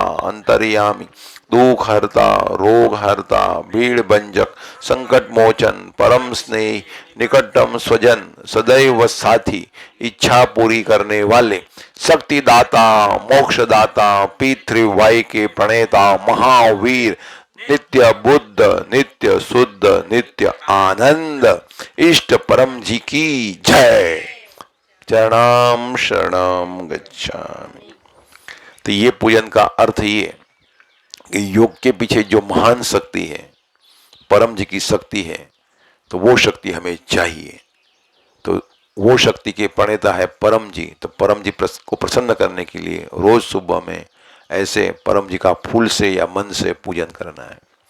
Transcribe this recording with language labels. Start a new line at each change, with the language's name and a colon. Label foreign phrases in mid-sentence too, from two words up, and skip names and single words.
Hindi: अंतर्यामी, दुख हरता, रोग हरता, भीड़ भंजक, संकट मोचन, परम स्नेह, निकटतम स्वजन, सदैव साथी, इच्छा पूरी करने वाले, शक्तिदाता, मोक्षदाता, पितृवायु के प्रणेता, महावीर, नित्य बुद्ध, नित्य शुद्ध, नित्य आनंद, इष्ट परम जी की जय।
Pali: चरणाम शरणम गच्छामि।
Hindi: तो ये पूजन का अर्थ ये कि योग के पीछे जो महान शक्ति है, परम जी की शक्ति है, तो वो शक्ति हमें चाहिए। तो वो शक्ति के प्रणेता है परम जी। तो परम जी को प्रसन्न करने के लिए रोज सुबह में ऐसे परम जी का फूल से या मन से पूजन करना है।